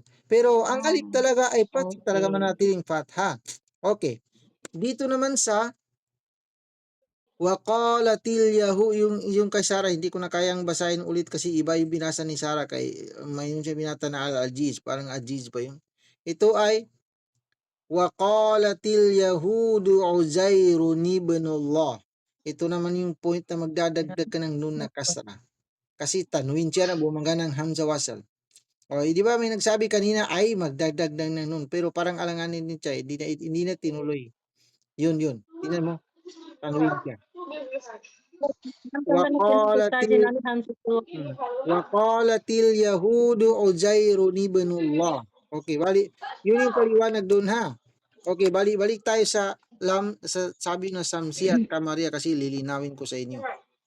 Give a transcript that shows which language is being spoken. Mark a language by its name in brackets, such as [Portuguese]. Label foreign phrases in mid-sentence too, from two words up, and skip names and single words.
[Filipino] Pero ang alif talaga ay talaga manatiling fatha. Okay. Dito naman sa [Arabic] وقالت اليهو [Filipino] yung kay Sarah, hindi ko na kayang basahin ulit kasi iba yung binasa ni Sarah kay mayroon siya binata na al-ajiz, parang ajiz pa yun. Ito ay [Arabic] وقالت اليهود عزير ابن الله. [Filipino] Ito naman yung point na magdadagdag ka ng nun na kasra. Kasi tanwin siya na bumangga ng hamza wasal. O, di ba may nagsabi kanina ay magdagdag ng nun, pero parang alanganin din siya, hindi na tinuloy. Yun. Tingnan mo. Tanwin siya. [Arabic] وقالت اليهود عزير ابن الله. [Filipino] Okay, bali, yun yung paliwanag doon ha. Okay, balik tayo sa sabi na samsi at kamaria kasi lilinawin ko sa inyo.